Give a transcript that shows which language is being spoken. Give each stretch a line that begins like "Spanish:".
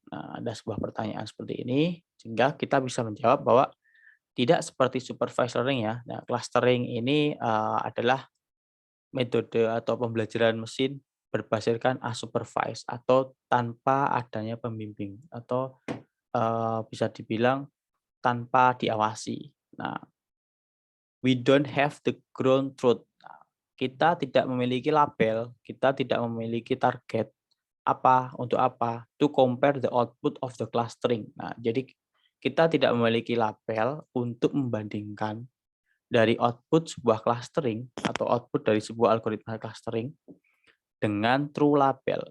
Indonesian: Nah, ada sebuah pertanyaan seperti ini, sehingga kita bisa menjawab bahwa tidak seperti supervised learning ya. Nah, clustering ini adalah metode atau pembelajaran mesin berdasarkan unsupervised atau tanpa adanya pembimbing atau bisa dibilang tanpa diawasi.
English: Nah, we don't have the ground truth.
Indonesian: Nah, kita tidak memiliki label, kita tidak memiliki target apa untuk apa
English: to compare the output of the clustering.
Indonesian: Nah, jadi kita tidak memiliki label untuk membandingkan dari output sebuah clustering atau output dari sebuah algoritma clustering dengan true label.